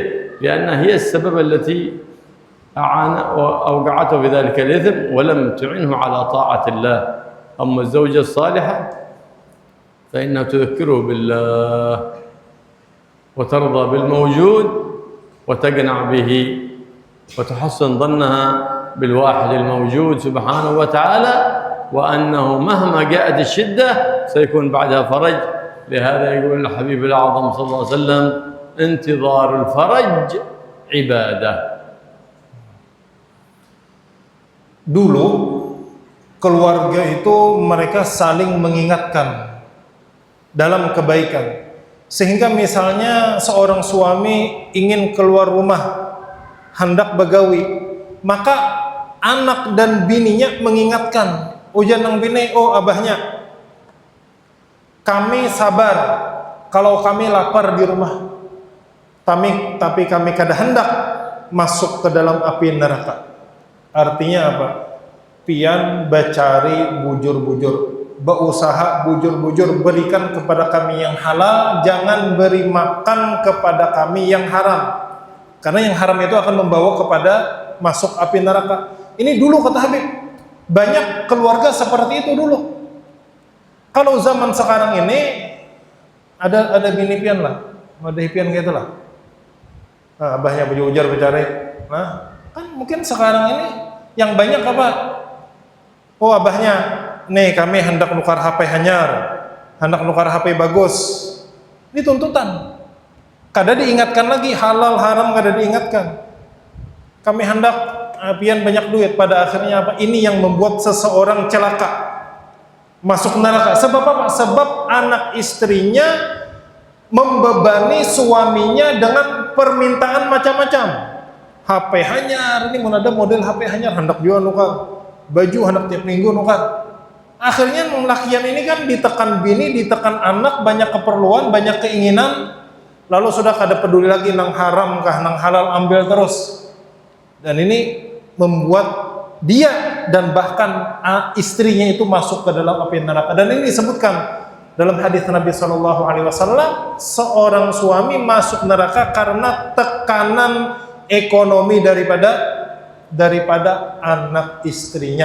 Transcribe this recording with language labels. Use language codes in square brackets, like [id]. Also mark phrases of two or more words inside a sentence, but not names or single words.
[ar] لأنها هي السبب التي أوقعته في ذلك الإثم ولم تعينه على طاعة الله أما الزوجة الصالحة فإنها تذكره بالله وترضى بالموجود وتقنع به وتحسن ظنها بالواحد الموجود سبحانه وتعالى، وأنه مهما جاءت الشدة سيكون بعدها فرج. لهذا يقول الحبيب الأعظم صلى الله عليه وسلم: انتظار الفرج عبادة. [id] Dulu keluarga itu mereka saling mengingatkan dalam kebaikan, sehingga misalnya seorang suami ingin keluar rumah hendak begawi, maka anak dan bininya mengingatkan, [bjn] ujan nang bini, oh abahnya, [id] kami sabar kalau kami lapar di rumah, tapi kami kada hendak masuk ke dalam api neraka. [bjn] Artinya apa? Pian bacari bujur-bujur, berusaha bujur-bujur, [id] berikan kepada kami yang halal, jangan beri makan kepada kami yang haram, karena yang haram itu akan membawa kepada masuk api neraka. Ini dulu kata Habib, banyak keluarga seperti itu dulu. Kalau zaman sekarang ini ada bini pian lah, ada pian gitu lah. Nah, [bjn] abahnya bujur-bujur bacari. [id] Nah, kan mungkin sekarang ini yang banyak apa? [bjn] Oh abahnya, nih kami hendak nukar HP hanyar, hendak nukar HP bagus. [id] Ini tuntutan. Kada diingatkan lagi halal haram, kada diingatkan. [bjn] Kami hendak pian banyak duit, [id] pada akhirnya apa? Ini yang membuat seseorang celaka, masuk neraka. Sebab apa? Sebab anak istrinya membebani suaminya dengan permintaan macam-macam. [bjn] HP hanyar, ini mana ada model HP hanyar, hendak jual nukar. [id] Baju hendak tiap minggu nukar. Akhirnya lakian ini kan ditekan bini, ditekan anak, banyak keperluan, banyak keinginan, lalu sudah [bjn] kada peduli lagi nang haram kah nang halal, [id] ambil terus. Dan ini membuat dia dan bahkan istrinya itu masuk ke dalam api neraka. Dan ini disebutkan dalam hadis Nabi SAW, seorang suami masuk neraka karena tekanan ekonomi daripada anak istrinya.